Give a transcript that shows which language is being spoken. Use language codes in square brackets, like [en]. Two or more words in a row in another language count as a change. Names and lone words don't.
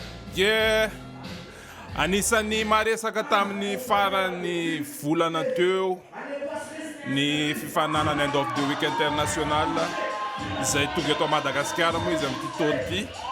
[en] Yeah, [mg] anisan'ny maresaka tamin'ny farany volana teo ny fifananana [en] end of the week international [mg] izay tonga eto Madagasikara moa izy amin'ity taona ity.